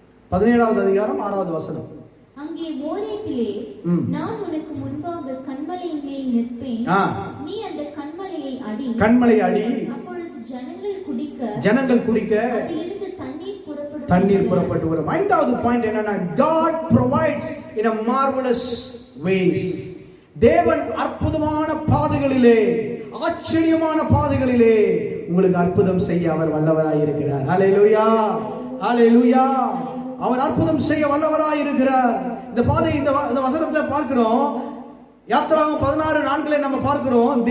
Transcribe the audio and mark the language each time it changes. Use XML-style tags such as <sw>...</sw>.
<ta>17வது அதிகாரம் 6வது வசனம். அங்கே ஓரேபிலே நான் உனக்கு முன்பாக கன்மலையின் மேல் நிற்பேன். நீ அந்த கன்மலையை அடி. அப்பொழுது ஜனங்கள் குடிக்க அதிலிருந்து தண்ணீர் புறப்பட்டு வரும். ஐந்தாவது பாயிண்ட் என்னன்னா,</ta> <en>God provides in a marvelous ways.</en> <ta>தேவன் அற்புதமான பாதைகளிலே, ஆச்சரியமான பாதைகளிலே உங்களுக்கு அற்புதம் செய்ய அவர் வல்லவராய் இருக்கிறார். ஹல்லேலூயா, ஹல்லேலூயா. அவர் அற்புதம் செய்ய வல்லவராய் இருக்கிறார். இந்த பாதை, இந்த வசனத்தை பார்க்கிறோம். யாத்திராகமம் 16:4 நம்ம பார்க்கிறோம்.</ta>